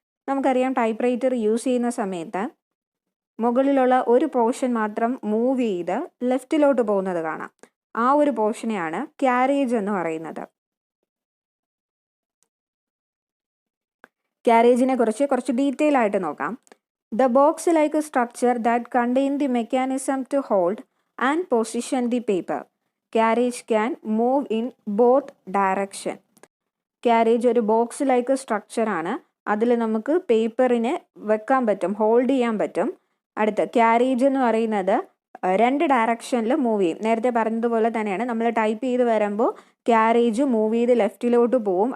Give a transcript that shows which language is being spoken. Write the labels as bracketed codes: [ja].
[ml] നമുക്കറിയാം, typewriter use ചെയ്യുന്ന സമയത്ത് മുകളിലുള്ള ഒരു പോർഷൻ മാത്രം മൂവ് ചെയ്ത് ലെഫ്റ്റിലോട്ട് പോകുന്നത് കാണാം. ആ ഒരു പോർഷനെയാണ് ക്യാരേജ് എന്ന് പറയുന്നത്. ക്യാരേജിനെ കുറിച്ച് കുറച്ച് ഡീറ്റെയിൽ ആയിട്ട് നോക്കാം. [en] The box-like structure that contain the mechanism to hold and position the paper. Carriage can move in both direction. [ml] Carriage ഒരു ബോക്സ്-ലൈക്ക് സ്ട്രക്ചറാണ്. അതിൽ നമുക്ക് പേപ്പറിനെ വെക്കാൻ പറ്റും, ഹോൾഡ് ചെയ്യാൻ പറ്റും. അടുത്ത ക്യാരേജ് എന്ന് പറയുന്നത് 2 ഡയറക്ഷനിൽ മൂവ് ചെയ്യും. നേരത്തെ പറഞ്ഞതുപോലെ തന്നെയാണ്, നമ്മൾ ടൈപ്പ് ചെയ്ത് വരുമ്പോൾ ക്യാരേജ് മൂവ് ചെയ്ത് ലെഫ്റ്റിലോട്ട് പോവും.